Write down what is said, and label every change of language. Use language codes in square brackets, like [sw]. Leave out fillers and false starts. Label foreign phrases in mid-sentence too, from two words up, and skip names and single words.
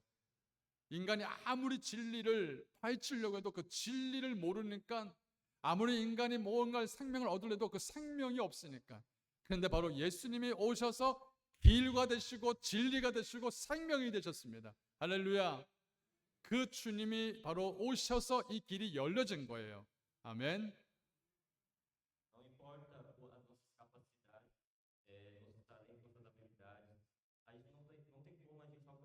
[ko] 인간이 아무리 진리를 파헤치려고 해도 그 진리를 모르니까 아무리 인간이 뭔가 생명을 얻으려도 그 생명이 없으니까. 그런데 바로 예수님이 오셔서 길과 되시고 진리가 되시고 생명이 되셨습니다. 할렐루야. 그 주님이 바로 오셔서 이 길이 열려진 거예요. 아멘. [pt] Não importa as nossas capacidades, nosso talento, nossas habilidades, a gente não tem como a